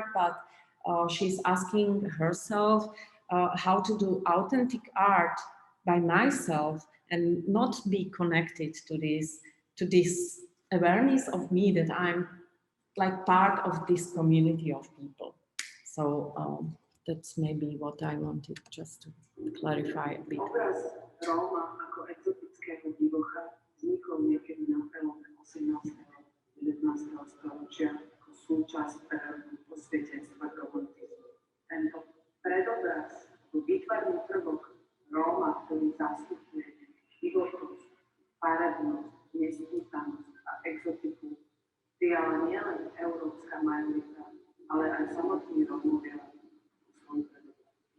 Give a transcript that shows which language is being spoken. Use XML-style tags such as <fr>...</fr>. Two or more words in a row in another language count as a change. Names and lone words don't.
<en>But she's asking herself how to do authentic art by myself and not be connected to this awareness of me that I'm like part of this community of people. So that's maybe what I wanted just to clarify a bit.</en> <sk>Obraz Róma ako exotického divocha vznikol niekedy na prelome 18. a 19. storočia ako súčasť osvietenstva globalizmu. Tento predobraz, výtvarný prvok Róma, ktorý zastupuje divokosť, farebnosť, nespútanosť a exotiku, prijala nielen európska majorita, ale aj samotní Rómovia svoj predobraz.</sk>